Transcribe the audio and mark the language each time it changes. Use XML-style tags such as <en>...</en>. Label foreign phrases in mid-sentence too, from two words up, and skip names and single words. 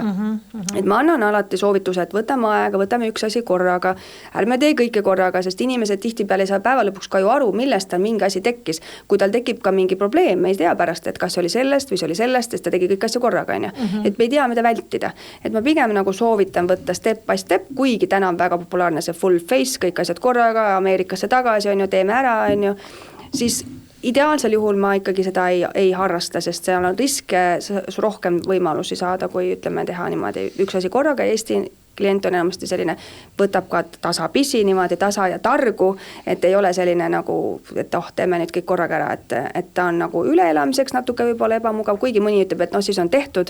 <et>Et ma annan alati soovituse, et võtame aega, võtame üks asi korraga, ärme tee kõike korraga, sest inimesed tihtipeale ei saa päeva lõpuks ka ju aru, millest tal mingi asi tekkis. Kui tal tekib ka mingi probleem, me ei tea pärast, et kas oli sellest või see oli sellest, sest ta tegi kõik asja korraga, on ju. Et me ei tea, mida vältida. Et ma pigem nagu soovitan võtta</et> <en>step by step,</en> <et>kuigi täna on väga populaarne see</et> <en>full face,</en> <et>kõik asjad korraga, Ameerikasse tagasi, on ju, teeme ära, on ju. Siis ideaalsel juhul ma ikkagi seda ei harrasta, sest seal on riske rohkem võimalusi saada, kui ütleme teha niimoodi üks asi korraga. Eesti klient on enamasti selline, võtab ka tasapisi, niimoodi tasa ja targu, et ei ole selline nagu, et teeme nüüd kõik korraga ära, et ta on nagu üleelamiseks natuke võib-olla ebamugav, kuigi mõni ütleb, et siis on tehtud.</et>